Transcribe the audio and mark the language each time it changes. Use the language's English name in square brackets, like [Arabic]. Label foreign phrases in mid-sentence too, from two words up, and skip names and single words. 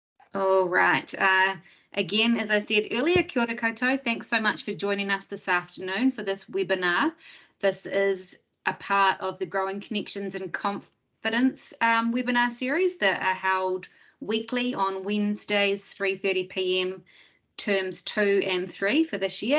[English] All right. Again, as I said earlier, [Māori] kia ora koutou. [English] Thanks so much for joining us this afternoon for this webinar. This is a part of the Growing Connections and Confidence webinar series that are held weekly on Wednesdays, 3:30 p.m, terms 2 and 3 for this year.